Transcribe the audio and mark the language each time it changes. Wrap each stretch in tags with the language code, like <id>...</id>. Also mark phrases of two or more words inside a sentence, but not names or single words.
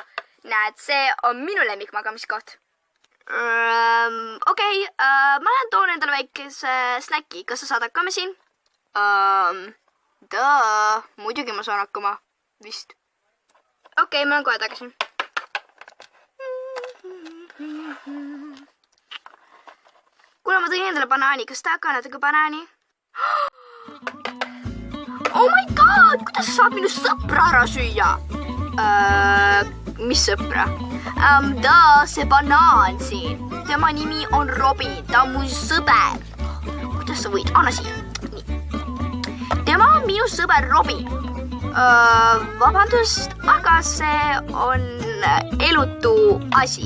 <et>Näed, see on minu lemmik magamiskoht. Okei, ma lähen toon endale väikese snäki. Kas sa saad hakkama siin? Muidugi ma saan hakkama. Vist. Okei, ma olen kohe tagasi. Kuule, ma tõin endale banaani. Kas tahad ka natuke banaani?</et> <en>Oh my god!</en> <et>Kuidas sa saad minu sõpra ära süüa? Mis sõpra? See banaan siin. Tema nimi on Robin. Ta on mu sõber. Kuidas sa võid? Anna siia. Nii. Tema on minu sõber Robin. Vabandust, aga see on elutu asi.</et>